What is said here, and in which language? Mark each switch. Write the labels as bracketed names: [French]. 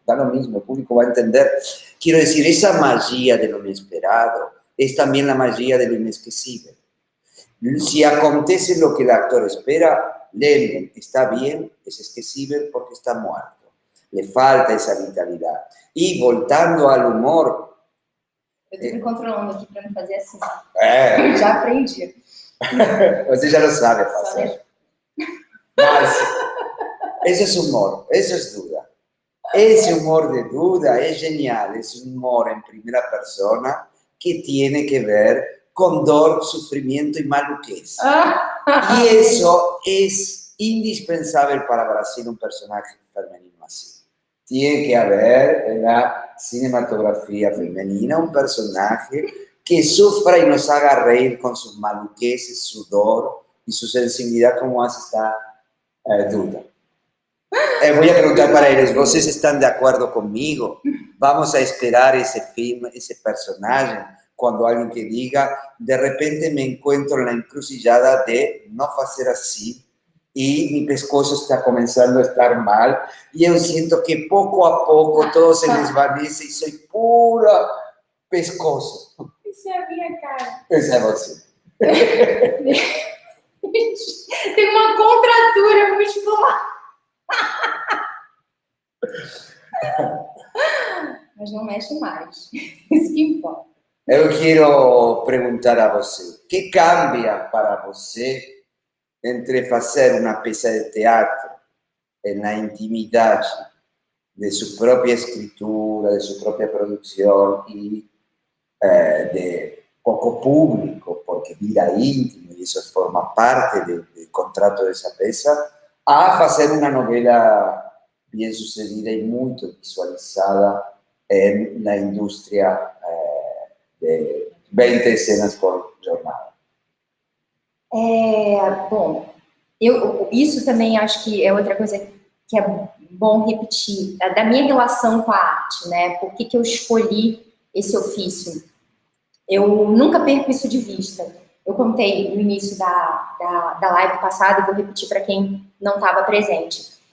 [Spanish] Da lo mismo, el público va a entender. Quiero decir, esa magia de lo inesperado es también la magia de lo inesquecible. Si acontece lo que el actor espera, Lennon está bien, es esquecible porque está muerto. Le falta esa vitalidad. Y voltando al humor... [Portuguese] Eu estou me controlando aqui para não fazer assim. Já aprendi. Você já lo sabe fazer. [Spanish] Mas ese es humor, eso es Duda. Ese humor de Duda es genial, es un humor en primera persona que tiene que ver con dolor, sufrimiento y maluquez. Y eso es indispensable para Brasil, un personaje femenino así. Tiene que haber en la cinematografía femenina un personaje que sufra y nos haga reír con sus maluqueces, su dolor y su sensibilidad como hace esta Duda. Voy a preguntar para ellos, ¿ustedes están de acuerdo conmigo? Vamos a esperar ese film, ese personaje, cuando alguien que diga, de repente me encuentro en la encrucijada de no hacer así y mi pescozo está comenzando a estar mal y yo siento que poco a poco todo se desvanece y soy pura pescozo. [Portuguese] Isso é a minha cara. [Spanish] Esa es você. [Portuguese] Tem uma contratura muscular. Mas não mexe mais. Isso que importa. Eu quero perguntar a você, o que cambia para você entre fazer uma peça de teatro na intimidade de sua própria escritura, de sua própria produção e de [Spanish] poco público, porque vida íntima, y eso forma parte del contrato de esa peça, a hacer una novela bien sucedida y muy visualizada en la industria de 20 escenas por jornada. [Portuguese] Bom, isso também acho que é outra coisa que é bom repetir, da minha relação com a arte, né? Por que eu escolhi esse ofício? Eu nunca perco isso de vista. Eu contei no início da live passada, vou repetir para quem não estava presente.